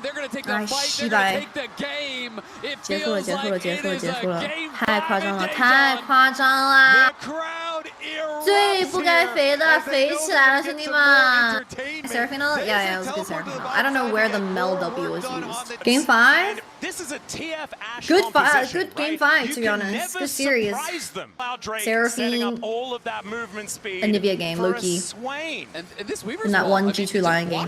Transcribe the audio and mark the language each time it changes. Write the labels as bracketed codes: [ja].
[en] They're gonna take the fight. They're gonna take the game. It feels like it is a game. [zh] 太夸张了！最不该肥的肥起来了，兄弟们 ！Seraphine? [en] Yeah, it was a good Seraphine. I don't know where the Mel W was used. Game 5? Good game 5, to be honest. Good series. Seraphine, a Nivea game, low-key. In that one G2 Lion game.